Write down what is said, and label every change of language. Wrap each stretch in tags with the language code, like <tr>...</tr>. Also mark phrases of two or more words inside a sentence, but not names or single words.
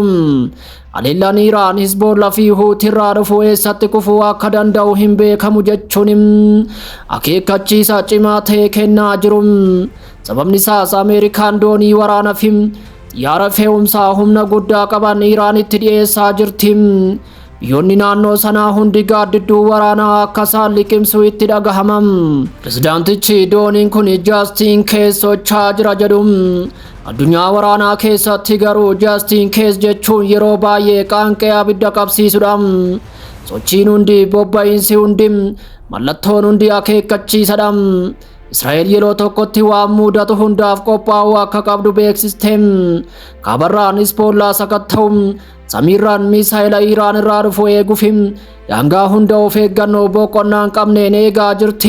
<om>Haleellaan Iraan Hizbollaa fi Huutiirraa dhufu eessatti kufuu akka danda'u hin beekamu jechuun akeekkachiisa cimaa ta'e kennaa jiru. Sababni isaas Ameerikaan doonii waraanaa fi xiyyaara fe'umsaa humna guddaa qaban Iraanitti dhiyeessaa jirti. Biyyoonni naannoo sanaa hundi gaaddidduu waraanaa akka isaan liqimsu itti dhagahamam. Pirezidaantichi dooniin kun</om> <en>just in case</en> <om>socho'aa jira jedhu. Addunyaa waraanaa keessatti garuu</om> <en>just in case</en> <om>jechuun yeroo baay'ee qaanqee abidda qabsiisudha. Sochiin hundi bobba'insi hundi mallattoon hundi akeekkachiisadha. Israa'el yeroo tokkotti waan mudatu hundaaf qophaa'uu akka qabdu beeksistem. Kaabarraan Hizbollaa sakatta'u samiirraan misaa'ila Iraan irraa dhufu eeguuf daangaa hunda of eeggannoo boqonnaa hin qabneen eegaa jirti.</om>